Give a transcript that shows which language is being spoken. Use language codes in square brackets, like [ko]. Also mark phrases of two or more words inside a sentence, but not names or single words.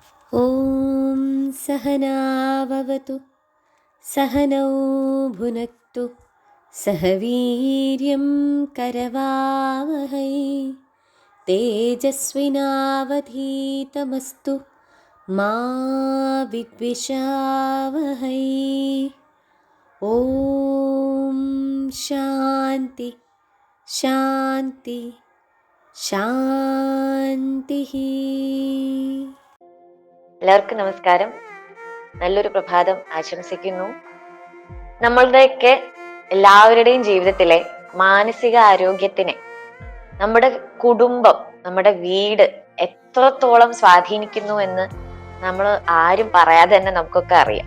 [sa] ॐ सहनाववतु सहनौ भुनक्तु सह वीर्यं करवावहै तेजस्विनावधीतमस्तु मा विद्विषावहै। ॐ शान्ति शान्ति शान्तिः। [ml] എല്ലാവർക്കും നമസ്കാരം. നല്ലൊരു പ്രഭാതം ആശംസിക്കുന്നു. നമ്മളുടെയൊക്കെ എല്ലാവരുടെയും ജീവിതത്തിലെ മാനസിക ആരോഗ്യത്തിനെ നമ്മുടെ കുടുംബം, നമ്മുടെ വീട് എത്രത്തോളം സ്വാധീനിക്കുന്നു എന്ന് നമ്മൾ ആരും പറയാതെ തന്നെ നമുക്കൊക്കെ അറിയാം.